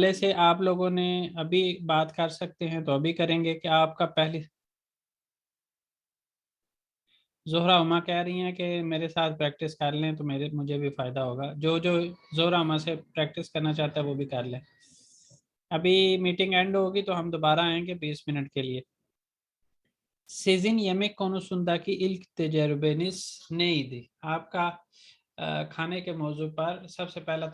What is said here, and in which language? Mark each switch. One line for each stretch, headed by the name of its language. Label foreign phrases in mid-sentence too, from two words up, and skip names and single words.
Urdu: حوالے سے آپ لوگوں نے ابھی بات کر سکتے ہیں تو ابھی کریں گے کہ آپ کا پہلے، زہرہ اما کہہ رہی ہیں کہ میرے ساتھ پریکٹس کر لیں تو مجھے بھی فائدہ ہوگا. جو جو زہرہ اما سے پریکٹس کرنا چاہتا ہے وہ بھی کر لیں. ابھی
English: meeting end
Urdu: ہوگی تو ہم دوبارہ آئیں گے 20 منٹ کے لیے.
Turkish: Sizin yemek konusundaki ilk tecrübeniz neydi?
Urdu: آپ کا کھانے کے موضوع پر سب سے پہلا